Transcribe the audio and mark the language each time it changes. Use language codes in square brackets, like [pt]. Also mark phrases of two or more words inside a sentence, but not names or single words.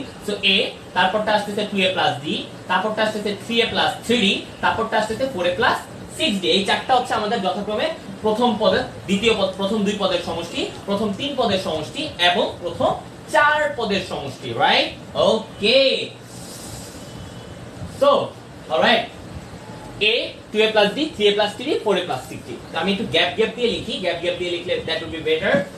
[bn] সো a, তারপরটা আসছে 2a plus d, তারপরটা আসছে 3a plus 3d, তারপরটা আসছে 4a plus 6d। এই চারটা হচ্ছে আমাদের যথাক্রমে প্রথম পদের, দ্বিতীয় পদ, প্রথম দুই পদের সমষ্টি, প্রথম তিন পদের সমষ্টি এবং প্রথম চার পদের সমষ্টি, রাইট? [en] ওকে, সো অলরাইট, a 2a plus d 3a plus 3d 4a plus 6d। [bn] আমি একটু গ্যাপ দিয়ে লিখি, গ্যাপ দিয়ে লিখলে [en] that will be better.